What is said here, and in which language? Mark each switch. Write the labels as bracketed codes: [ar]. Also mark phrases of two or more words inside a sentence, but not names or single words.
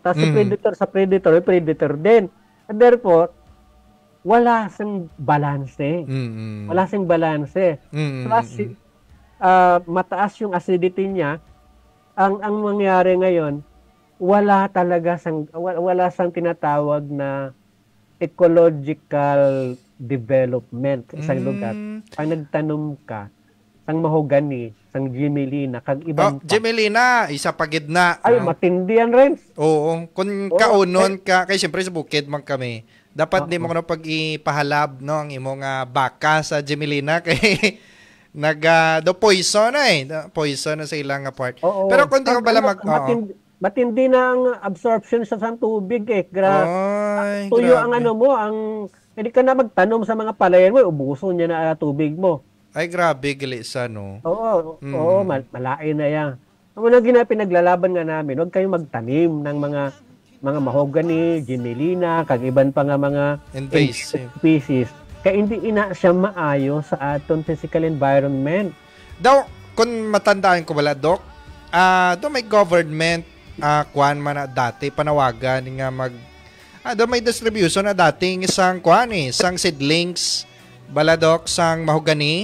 [tl] Tapos yung predator sa predator, may predator din. [en] And therefore, [tl] wala siyang balance. Wala siyang balance. Plus, mataas yung acidity niya. Ang mangyari ngayon, wala sang tinatawag na [en] ecological development [tl] sa isang lugar. [hil] Pag nagtanom ka sang mahogani, sang Jimelina, kag ibang Jimelina, isa pagidna. [tl] Ay, matindi yan rin. [hil] Oo, kung kaunon ka, kay siyempre sa bukid man kami, dapat di mo kuno pag ipahalab no ang imong baka sa Jimelina kay do poison poison na sa ilang part. Pero kung di mo bala matindi na ang absorption sa tubig tuyo ang hindi ka na magtanom sa mga palayan mo, ubuson niya na tubig mo. Ay, grabe, gilisa, no? Oo, malain na yan. [tl] Ang mga pinaglalaban nga namin, huwag kayong magtanim ng mga mahogany, [hil] Jimelina, kagiban pa nga mga [en] invasive species. [hil] Kaya hindi ina siya maayo sa aton physical environment. Daw, kung matandaan ko wala, Doc, daw may government, kuan man na dati, panawagan nga daw may distribution na dating isang isang seedlings, baladok, sang mahogany.